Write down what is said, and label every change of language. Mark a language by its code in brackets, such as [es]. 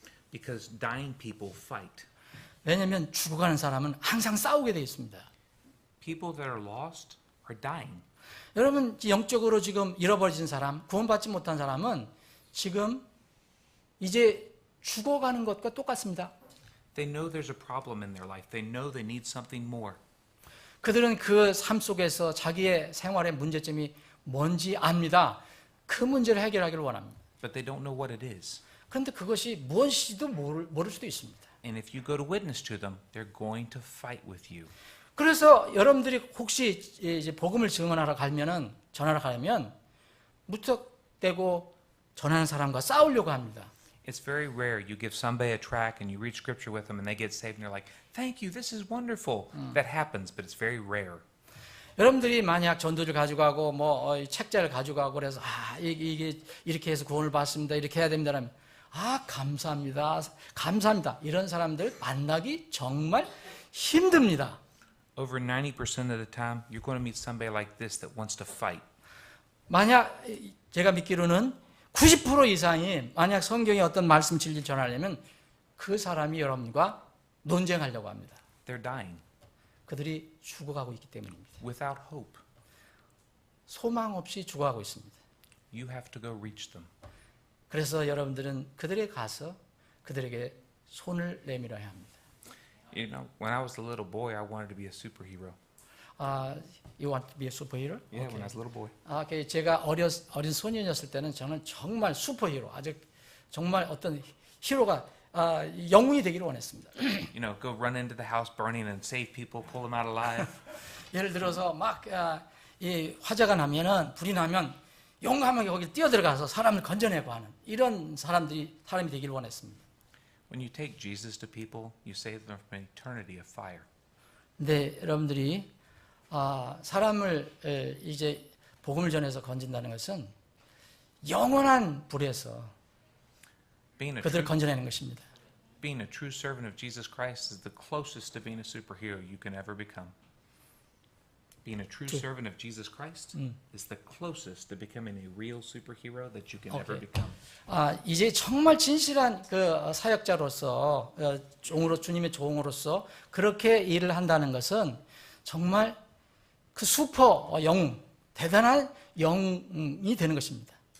[en] Because dying people fight. [ko] 왜냐하면 죽어가는 사람은 항상 싸우게 되어 있습니다. [en] People that are lost are dying. [ko] 여러분 영적으로 지금 잃어버린 사람, 구원받지 못한 사람은 지금 이제 죽어가는 것과 똑같습니다. [en] They know there's a problem in their life. They know they need something more. [ko] 그들은 그 삶 속에서 자기의 생활의 문제점이 뭔지 압니다. 그 문제를 해결하기를 원합니다. [en] But they don't know what it is. [ko] 그런데 그것이 무엇인지도 모를 수도 있습니다. [en] And if you go to witness to them, they're going to fight with you. [ko] 그래서 여러분들이 혹시 이제 복음을 전하러 가면 무턱대고 전하는 사람과 싸우려고 합니다. [en] It's very rare you give somebody a tract and you read scripture with them and they get saved and they're like, "Thank you, this is wonderful." That happens, but it's very rare. [ko] 여러분들이 만약 전도를 가지고 가고 책자를 가지고 가고 그래서 이게 이렇게 해서 구원을 받습니다. 이렇게 해야 됩니다라면 감사합니다. 이런 사람들 만나기 정말 힘듭니다. [en] Over 90% of the time, you're going to meet somebody like this that wants to fight. [ko] 만약 제가 믿기로는 90% 이상이 만약 성경의 어떤 말씀 진리를 전하려면 그 사람이 여러분과 논쟁하려고 합니다. [en] They're dying [ko] 그들이 죽어가고 있기 때문입니다. [en] without hope. [ko] 소망 없이 죽어가고 있습니다. [en] You have to go reach them. [ko] 그래서 여러분들은 그들에게 가서 그들에게 손을 내밀어야 합니다. [en] You know, when I was a little boy, I wanted to be a superhero. You want to be a superhero? Yeah, when I was a little boy. [ko] 제가 어린 소년이었을 때는 저는 정말 슈퍼히로, 아주 정말 어떤 히로가 영웅이 되기를 원했습니다. [en] You know, go run into the house burning and save people, pull them out alive. [ko] 예를 들어서 막 이 화재가 나면은 불이 나면 용감하게 거기 뛰어들어가서 사람을 건져내고 하는 이런 사람이 되기를 원했습니다. [en] When you take Jesus to people, you save them from an eternity of fire. [ko] 근데 여러분들이 사람을 이제 복음을 전해서 건진다는 것은 영원한 불에서 [en] Being a [ko] 그들을 건져내는 것입니다. [en] being a true servant of Jesus Christ is the closest to being a superhero you can ever become. Being a true servant of Jesus Christ is the closest to becoming a real superhero that you can ever Okay. become. [ko] 이제 정말 진실한 그 사역자로서 종으로 주님의 종으로서 그렇게 일을 한다는 것은 정말 그 슈퍼 영웅, 대단한 영웅이 되는 것입니다.